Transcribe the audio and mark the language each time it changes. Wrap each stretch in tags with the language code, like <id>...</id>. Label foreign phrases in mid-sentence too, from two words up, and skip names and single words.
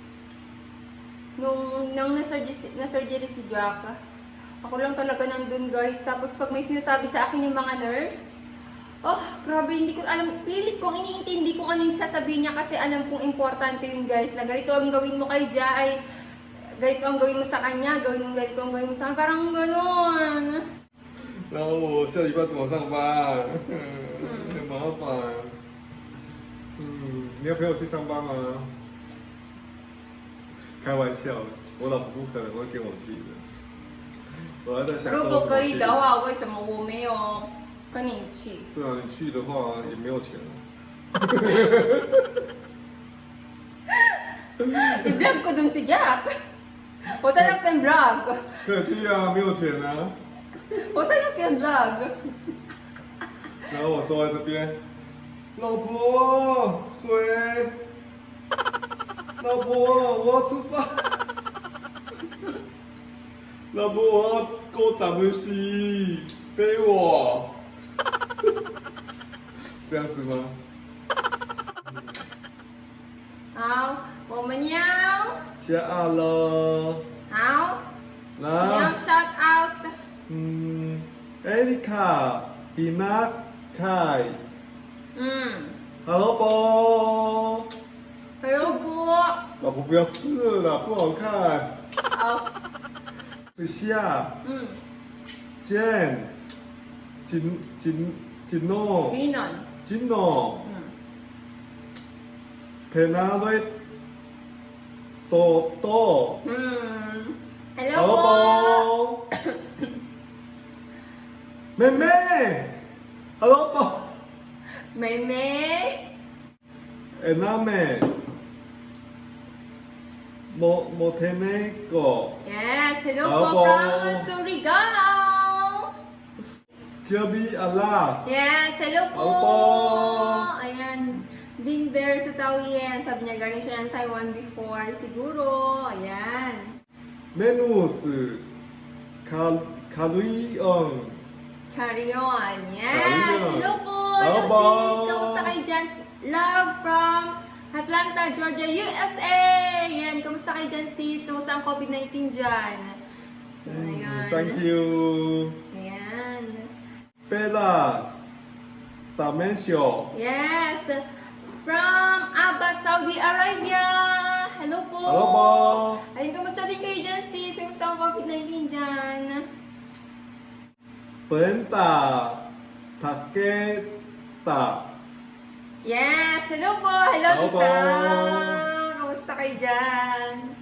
<tl>Nung na-surgery si Jack, ako lang talaga nandun guys. Tapos pag may sinasabi sa akin yung mga nurse, grabe, hindi ko alam, pilit kong iniintindi kung ano yung sasabihin niya kasi alam kong importante yun guys, na ganito ang gawin mo kay Ja, ay ganito ang gawin mo sa kanya, ganito ang gawin mo sa kanya, parang gano'n.</tl> <zh>然后我下礼拜怎么上班？很麻烦。你要陪我去上班吗？开玩笑的，我老婆不可能会跟我去的。我还在想说如果可以的怎么话，为什么我没有跟你去？去。对啊，你去的话也没有钱啊。</zh> <tl>I-vlog ko dun si Jack. O saan ang vlog?</tl> <zh>可以去啊，没有钱啊。</zh> <tl>O saan ang vlog?</tl> <zh>然后我坐在这边，老婆水，老婆我要吃饭，老婆我要给我打游戏，背我，这样子吗？好，我们要下岸了，好，你要来，</zh> <en>shout out。</en> <zh>艾丽卡，比娜凯，嗯，老婆，还有不？老婆不要吃了啦，不好看。好，水下。</zh> <tl>Jen, Gino, Binon。 Gino, Penale, Toto, Hello po. Meme, hello po, Meme. Ename, Montenegro,</tl> <en>Yes, hello</en> <tl>Hello po po. from Surigao. Jerby Alas,</tl> <en>Yes, hello po.</en> <tl>Hello po. Ayan,</tl> <en>been there sa Taoyuan.</en> <tl>Sabi niya galing siya ng Taiwan before. Siguro, ayan. Menus, Kaluyon,</tl> <en>Carry on. Yes, Carry on.</en> <tl>hello po. Hello Hello po. sis, kamusta kayo dyan?</tl> <en>Love from Atlanta, Georgia, USA.</en> <tl>Ayan, kamusta kayo dyan sis? Kamusta ang COVID-19 dyan? So, ayan.</tl> <en>Thank you.</en> <tl>Ayan. Bella, Damensio,</tl> <en>Yes, from Abbas, Saudi Arabia.</en> <tl>Hello po. hello po. Ayun, kamusta din kayo dyan sis? Kamusta ang COVID-19 dyan? Brenda, Taketa,</tl> <en>Yes, hello po. Hello,</en> <tl>Hello tita. po. Kamusta kayo dyan?</tl>